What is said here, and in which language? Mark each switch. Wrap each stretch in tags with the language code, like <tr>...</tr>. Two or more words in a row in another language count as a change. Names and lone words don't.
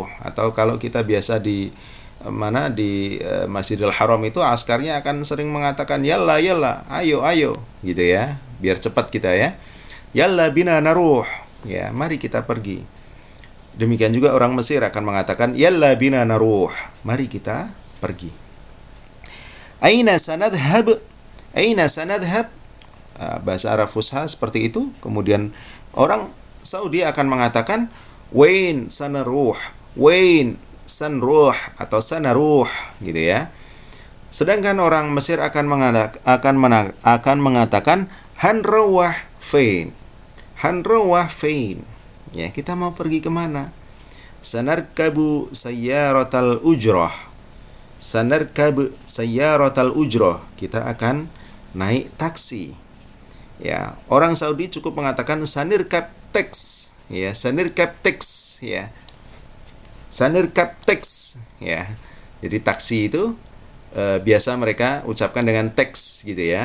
<id>Atau kalau kita biasa di Masjidil Haram itu askarnya akan sering mengatakan</id> <ar>يلا يلا,</ar> <id>ayo ayo gitu ya. Biar cepat kita ya.</id> <ar>يلا بينا نروح.</ar> <id>Ya, mari kita pergi. Demikian juga orang Mesir akan mengatakan</id> <ar>يلا بينا نروح.</ar> <id>Mari kita pergi.</id> <ar>أين سنذهب? أين سنذهب?</ar> <id>Bahasa Arab Fusha seperti itu. Kemudian orang Saudi akan mengatakan</id> <ar>وين سنروح، وين سنروح</ar> <id>atau sanaruh gitu ya. Sedangkan orang Mesir akan mengatakan</id> <ar>هنروح فين، هنروح فين.</ar> <id>Ya, kita mau pergi kemana?</id> <ar>سنركب سيارة الأجرة، سنركب سيارة الأجرة.</ar> <id>Kita akan naik taksi. Ya, orang Saudi cukup mengatakan</id> <ar>سنركب تكس,</ar> <id>ya,</id> <ar>سنركب تكس,</ar> <id>ya,</id> <ar>سنركب تكس,</ar> <id>ya. Jadi taksi itu biasa mereka ucapkan dengan teks gitu ya.</id>